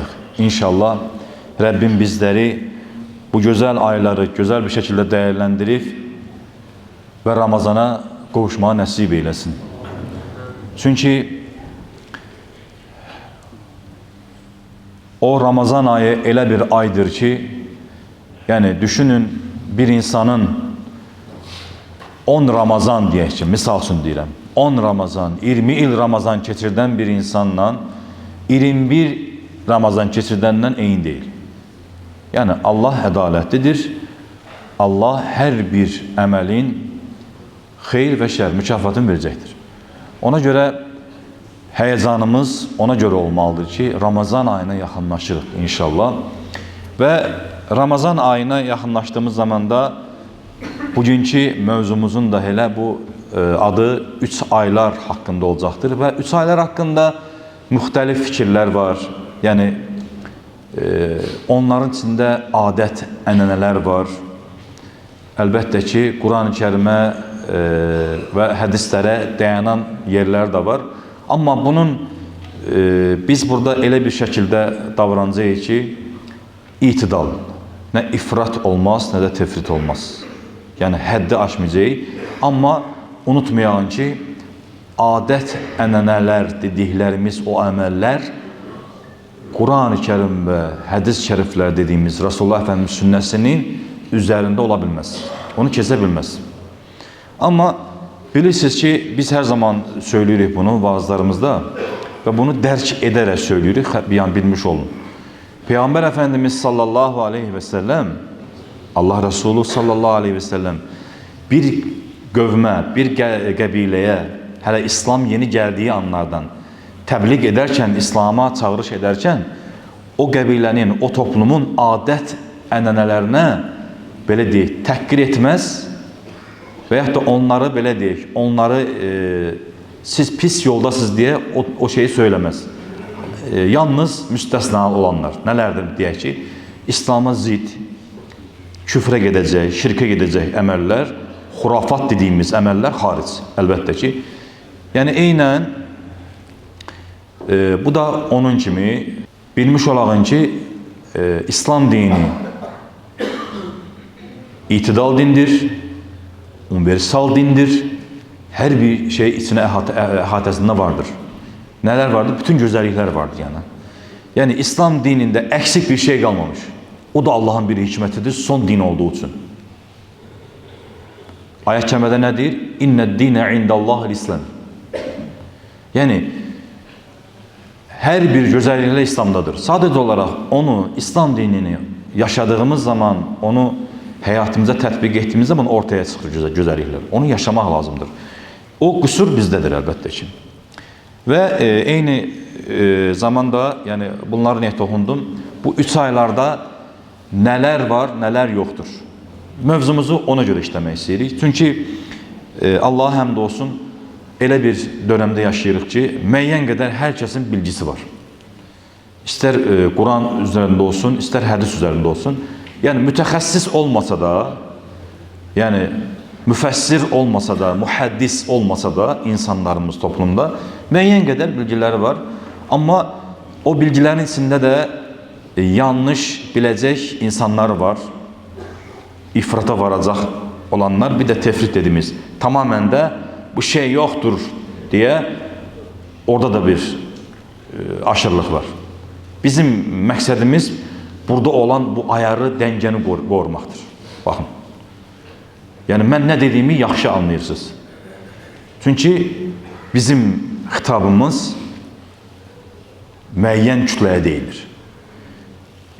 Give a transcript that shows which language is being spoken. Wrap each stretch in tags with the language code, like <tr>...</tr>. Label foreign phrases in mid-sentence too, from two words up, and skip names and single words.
<tr>İnşallah Rabbim bizleri bu güzel ayları güzel bir şekilde değerlendirip ve Ramazana kavuşmağı nasip eylesin.</tr> <az>Çünkü o Ramazan ayı elə bir aydır ki, yani düşünün bir insanın 10 Ramazan deyək ki, misal üçün deyirəm, 10 Ramazan, 20 il Ramazan keçirdən bir insanla 21 Ramazan keçirdəndən eyni deyil. Yani Allah ədalətlidir. Allah hər bir əməlin xeyir və şər mükafatını verəcəkdir.</az> <tr>Ona göre heyecanımız ona göre olmalıdır ki</tr> <az>Ramazan ayına yaxınlaşırıq inşallah.</az> <tr>Ve Ramazan ayına yaxınlaştığımız zamanda bugünkü mövzumuzun da hele bu adı 3 aylar hakkında olacaktır. Ve 3 aylar hakkında müxtəlif fikirler var.</tr> <az>Yani onların içinde adet, ənənələr var.</az> <tr>Elbette ki Kur'an-ı Kerim'e ve hədislərə dayanan yerler de var.</tr> <az>Amma bunun biz burada elə bir şəkildə davranacağıq ki, itidal, nə ifrat olmaz, nə də tefrit olmaz. Yəni həddi aşmayacaq. Amma unutmayalım ki, adət, ənənələr dediklərimiz o əməllər Kur'an-ı Kerim və hədis şəriflər dediyimiz Resulullah Efendimiz sünnəsinin üzərində ola bilməz. Onu kesə bilməz. Amma bilirsiniz ki</az> <tr>biz her zaman söylüyoruz bunu vaazlarımızda ve bunu dərk ederek söylüyoruz. Yani bilmiş olun.</tr> <az>Peygamber Efendimiz</az> <ar>صلى الله عليه وسلم,</ar> <az>Allah Resulü</az> <ar>صلى الله عليه وسلم</ar> <az>bir gövme, bir qəbiləyə hələ İslam yeni geldiği anlardan təbliğ ederken, İslam'a çağırış ederken o qəbilənin, o toplumun adət ənənələrinə belə deyək, təhqir etməz.</az> <tr>Veyahut da onları</tr> <az>belə deyək,</az> <tr>onları siz pis yoldasınız diye o şeyi söylemez.</tr> <az>Yalnız müstəsna olanlar. Nelerdir deyək ki, İslam'a zid, küfre gedəcək, şirkə gedəcək əməllər, xurafat dediğimiz əməllər haric. Əlbəttə ki. Yəni eynən bu da onun kimi bilmiş olağın ki İslam dini itidal dindir. Universal dindir. Her bir şey içine əhatəsində vardır.</az> <tr>Neler vardır? Bütün güzellikler vardır yani. Yani İslam dininde eksik bir şey kalmamış. O da Allah'ın bir hikmetidir. Son din olduğu için. Ayet-i kerimede ne deyir?</tr> <ar>إن الدين عند الله الإسلام.</ar> <tr>Yani her bir güzellikle İslam'dadır. Sadece olarak onu, İslam dinini yaşadığımız zaman onu hayatımıza tətbiq ettiğimiz zaman ortaya çıxır güzellikler. Onu yaşamak lazımdır.</tr> <az>O qüsur bizdədir əlbəttə ki. Və eyni zamanda yani bunları niyə toxundum?</az> <tr>Bu 3 aylarda neler var, neler yoktur.</tr> <az>Mövzumuzu ona göre işləmək istəyirik. Çünkü Allah'a həmd olsun elə bir dönemde yaşayırıq ki, müəyyən qədər hər kəsin bilgisi var.</az> <tr>İster Kur'an üzerinde olsun, ister hadis üzerinde olsun.</tr> <az>Yani mütəxəssis olmasa da, yani müfəssir olmasa da, muhaddis olmasa da insanlarımız toplumda müəyyən qədər bilgiləri var.</az> <tr>Amma o bilgilerin içinde de yanlış biləcək insanlar var. İfrata varacaq olanlar, bir de tefrit dediğimiz. Tamamen de bu şey yoktur diye orada da bir aşırılık var.</tr> <az>Bizim məqsədimiz burada olan bu ayarı, dəngəni qorumaqdır. Baxın. Yani mən nə dediyimi yaxşı anlayırsınız. Çünkü bizim xitabımız müəyyən kütləyə deyilir.</az>